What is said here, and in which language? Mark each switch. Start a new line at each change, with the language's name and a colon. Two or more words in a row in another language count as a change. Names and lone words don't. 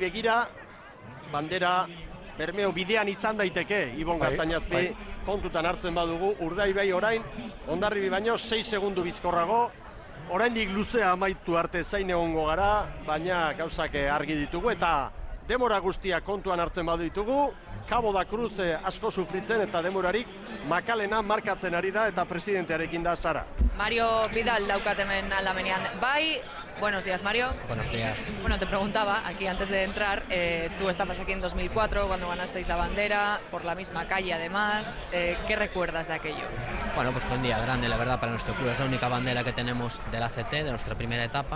Basque: begira, bandera Bermeo bidean izan daiteke, Ibon Gaztainazpi kontutan hartzen badugu, Urdaibai orain, Hondarribi baino 6 segundu bizkorrago, oraindik luzea amaitu arte zain egongo gara, baina gauzak argi ditugu eta demora guztia kontuan hartzen badu ditugu, Cabo da Cruz asko sufritzen eta demorarik Makalena markatzen ari da eta presidentearekin da Sara. Mario Vidal daukat hemen aldamenean. Bai,
Spanish: buenos días Mario. Buenos días. Bueno, te preguntaba aquí antes de entrar, tú estabas aquí en 2004 cuando ganasteis la bandera, por la misma calle además, ¿qué recuerdas de aquello? Bueno, pues fue un día grande la verdad para nuestro club, es la única bandera que tenemos del ACT, de nuestra primera etapa.